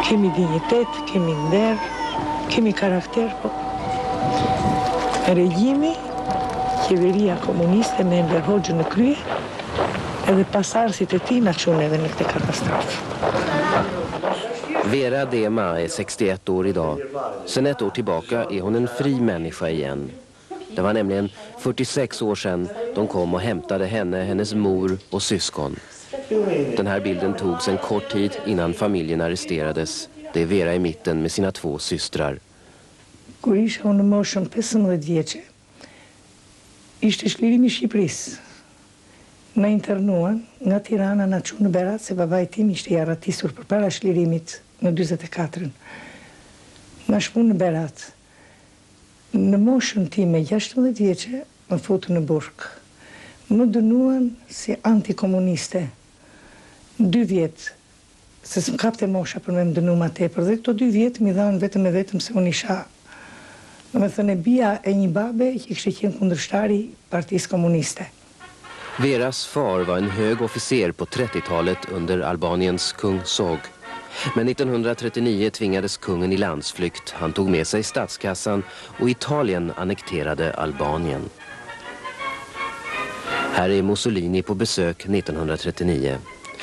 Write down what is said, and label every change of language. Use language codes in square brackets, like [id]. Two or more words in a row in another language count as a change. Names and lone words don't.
[sq] Kemi dinjitet, kemi nder, kemi karakter, po regjimi, qeveria komuniste me Enver Hoxhën në krye, edhe pasardhësit e tij na çuan edhe në këtë katastrofë. [sv] Vera Dema är 61 år idag. Sedan ett år tillbaka är hon en fri människa igen. Det var nämligen 46 år sedan de kom och hämtade henne, hennes mor och syskon. Den här bilden togs en kort tid innan familjen arresterades. Det är Vera i mitten med sina två systrar. [sq] Kur isha unë në moshën 15 vjeçe, ishte shlirimi i Shqipërisë. Na internuan nga Tirana na çu në Berat se babai tim ishte i arratisur përpara shlirimit në 44-ën. Na shpun në Berat. Në moshën time 16 vjeçe më futu në burg. Më dënuan si antikomuniste. 2 vjet, se s'm kapte mosha për me më dënu ma tepër, dhe këto 2 vjet mi dhanë vetëm e vetëm se unë isha, në me thënë, bia e një babe që kështë qenë kundërshtari Partisë Komuniste. [sv] Veras far var en hög officer på 30-talet under Albaniens kung Zog. Men 1939 tvingades kungen i landsflykt. Han tog med sig statskassan och Italien annekterade Albanien. Här är Mussolini på besök 1939.